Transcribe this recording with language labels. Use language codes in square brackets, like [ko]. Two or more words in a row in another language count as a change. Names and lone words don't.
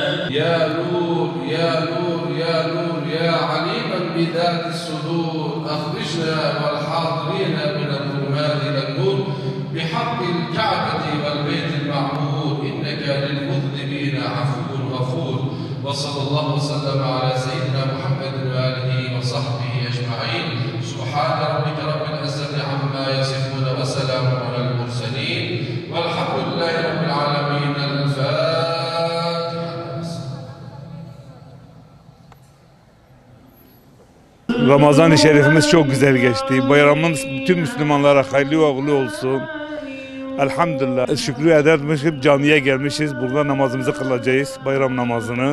[ar] يا نور يا نور يا نور يا عليما بذات الصدور أخرجنا والحاضرين من الظلمات إلى النور بحق الكعبة والبيت المعمور إنك للمذنبين عفو غفور وصلى الله وسلم على سيدنا محمد وآله وصحبه أجمعين سبحان ربك رب العزة عما يصفون وسلام على المرسلين والحمد لله رب العالمين. الفاتحة. [tr] Ramazan-ı Şerifimiz çok güzel geçti. Bayramımız bütün Müslümanlara hayırlı ve uğurlu olsun. Elhamdülillah. Şükrü edermişiz, camiye gelmişiz. Burada namazımızı kılacağız, bayram namazını.